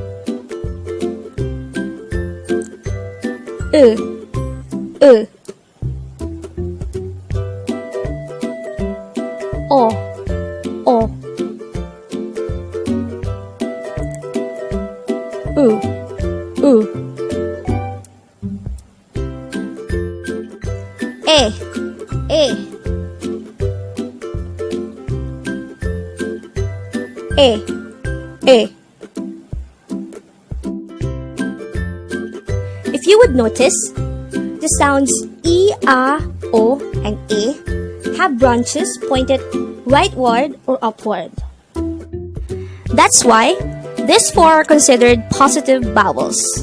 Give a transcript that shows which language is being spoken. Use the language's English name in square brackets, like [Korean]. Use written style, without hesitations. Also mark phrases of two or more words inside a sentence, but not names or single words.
[English] U, O, O, U, U, E, E, E, E. If you would notice, the sounds E, A, O, and E have branches pointed rightward or upward. That's why these four are considered positive vowels.